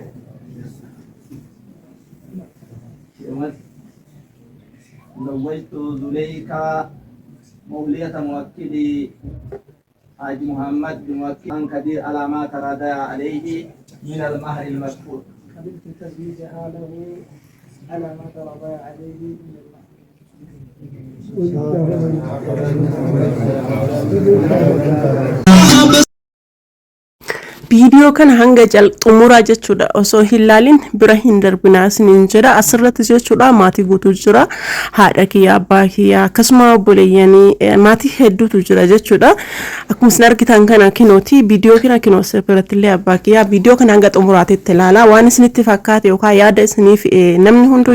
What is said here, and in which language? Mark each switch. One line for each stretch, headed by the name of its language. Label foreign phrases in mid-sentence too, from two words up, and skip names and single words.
Arabic: زوجت زليخا مولية موكلي حاج محمد بموكل عن كثير على ما تراد عليه من المهر المذكور. قبلت تزويجها له على ما ترضى عليه من
Oromo: Video kan hanga jal xumura jechuudha osoo hilaalin bira hin darbinaa isiniin jedha asirratti jechuudha maatii guutuu jira haadha kiyya abbaa kiyya akkasuma obboleeyyanii maatii hedduutu jira jechuudha akkuma isin argitan kana kinooti video kana kinoo separately abbaa kiyya video kana hanga xumuraatitti ilaala waan isinitti fakkaate yookaan yaada isiniif namni